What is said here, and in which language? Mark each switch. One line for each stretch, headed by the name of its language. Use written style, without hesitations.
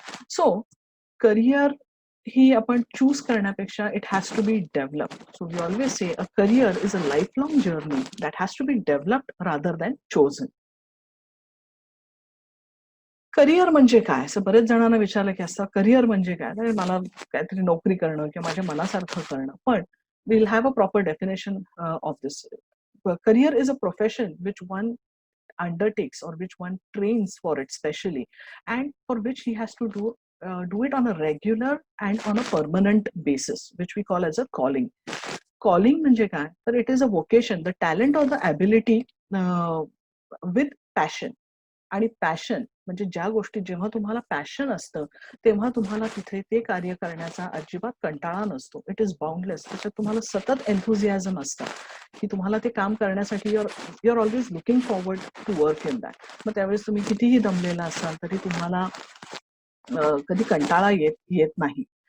English: so career
Marathi: ही आपण choose करण्यापेक्षा
English: It has to be developed. So we always say a career is a life long journey that has to be developed rather than chosen.
Marathi: Career म्हणजे काय? असं बरेच जणांना विचारलं की असं करिअर म्हणजे काय? तर मला काहीतरी नोकरी करणं किंवा माझ्या मनासारखं करणं.
English: पण we'll have a proper definition of this. Career is a profession which one undertakes or which one trains for it specially, and for which he has to do it on a regular and on a permanent basis, which we call as a calling.
Marathi: Calling म्हणजे काय?
English: तर it is a vocation, the talent or the ability with passion.
Marathi: आणि passion म्हणजे ज्या गोष्टी जेव्हा तुम्हाला passion असतं तेव्हा तुम्हाला तिथे ते कार्य करण्याचा अजिबात कंटाळा नसतो.
English: It is boundless.
Marathi: त्याच्यात तुम्हाला सतत एन्थुझियाझम असतं की तुम्हाला ते काम करण्यासाठी
English: Your always looking forward to work in that.
Marathi: मग त्यावेळेस तुम्ही कितीही दमलेला असाल तरी तुम्हाला कधी कंटाळा येत नाही.